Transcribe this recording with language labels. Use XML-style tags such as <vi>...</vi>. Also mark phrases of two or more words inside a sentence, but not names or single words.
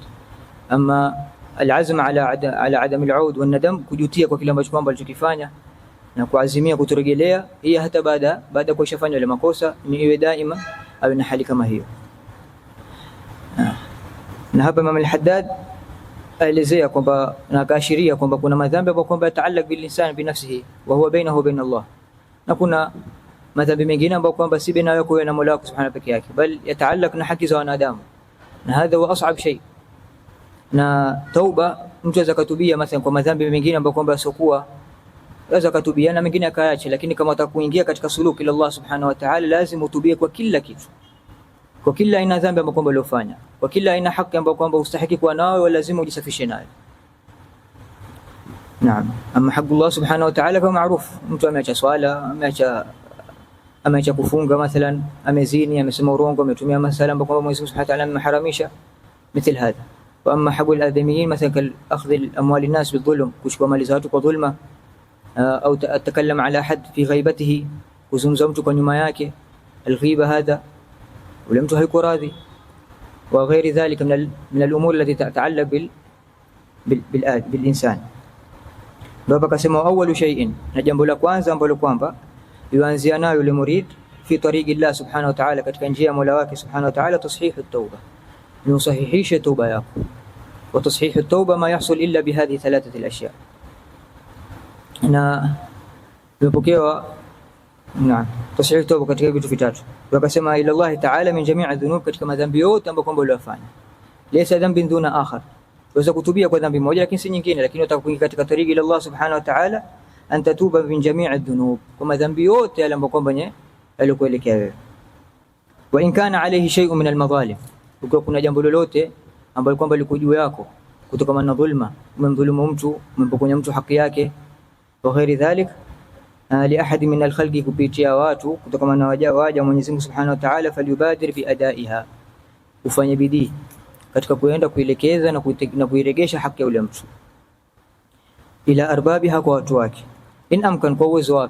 <ar>أما العزم على عدم العود والندم,</ar> <sw>kujutia kwa kile ambacho kwamba alichokifanya na kuazimia kutorejelea, hii hata baada kuishafanya ile makosa ni iwe daima au na hali kama hiyo. Na hapa Imam al-Haddad aelezea kwamba na kaashiria kwamba kuna madhambi ambayo kwamba</sw> <ar>يتعلق بالإنسان بنفسه وهو بينه وبين الله,</ar> <sw>na kuna madhambi mengine ambayo kwamba si baina yako na Mola wako subhanahu peke yake, bali yataallaq na haki za wanadamu, na</sw> <ar>هذا هو أصعب شيء.</ar> <sw>Na tauba, mtu aweza kutubia mathalan kwa madhambi mengine ambayo kwamba yasokuwa, aweza kutubia na mengine akaacha, lakini kama utakuingia katika suluki</sw> <ar>إلى الله سبحانه وتعالى,</ar> <sw>lazima utubie kwa kila kitu, kwa kila aina dhambi ambayo kwamba uliofanya, kwa kila aina haki ambayo kwamba ustahiki kuwa nayo, lazima ujisafishe nayo. Naam, ama haki Allah</sw> <ar>سبحانه وتعالى</ar> <sw>kama maarufu, mtu ameacha swala, ameacha kufunga mathalan, amezini, amesema urongo, ametumia masala ambayo kwamba Mwenyezi Mungu</sw> <ar>سبحانه وتعالى</ar> <sw>ameharamisha,</sw> <ar>مثل هذا. واما حق الادميين مثلا اخذ الاموال الناس بالظلم،</ar> <sw>kuchukua mali za watu kwa dhulma، au</sw> <ar>يتكلم على أحد في غيبته،</ar> <sw>kuzungumza mtu kwa nyuma yake،</sw> <ar>الغيبه هذا</ar> <sw>ule mtu hayuko radhi،</sw> <ar>وغير ذلك من الامور التي تتعلق بالانسان.</ar> <sw>Baba kasema</sw> <ar>أول شيء,</ar> <sw>na jambo la kwanza ambalo kwamba yuanzia nayo yule murid</sw> <ar>في طريق الله سبحانه وتعالى,</ar> <sw>katika njia ya Mola wake</sw> <ar>سبحانه وتعالى, تصحيح التوبة,</ar> <sw>ni usahihishe toba yako.</sw> <ar>وتصحيح التوبة ما يحصل إلا بهذه الثلاثة الأشياء.</ar> <sw>Na imepokewa Naam, tashihi toba katika vitu vitatu. Wakasema</sw> <ar>إلى الله تعالى من جميع الذنوب,</ar> <sw>katika madhambi yote ambayo kwamba uliyofanya.</sw> <ar>ليس ذنب دون آخر.</ar> <sw>Waweza kutubia kwa dhambi moja lakini si nyingine, lakini unataka kuingia katika tariki</sw> <ar>إلى الله سبحانه وتعالى أن تتوب من جميع الذنوب,</ar> <sw>kwa madhambi yote yale ambayo kwamba yalikuelekea wewe.</sw> <ar>وإن كان عليه شيء من المظالم,</ar> <sw>ukiwa kuna jambo lolote ambalo kwamba liko juu yako kutokana na dhulma, umemdhulumu mtu, umempokonya mtu haki yake,</sw> <ar>وغير ذلك لأحد من الخلق,</ar> <sw>kupitia watu kutokana na waja Mwenyezi Mungu</sw> <ar>سبحانه وتعالى, فليبادر بأدائها,</ar> <sw>ufanye bidii katika kuenda kuelekeza na kuiregesha haki ya yule mtu,</sw> <ar>إلى أربابها,</ar> <sw>kwa watu wake,</sw> <ar>إن أمكن,</ar> <sw>kwa uwezo wako.</sw>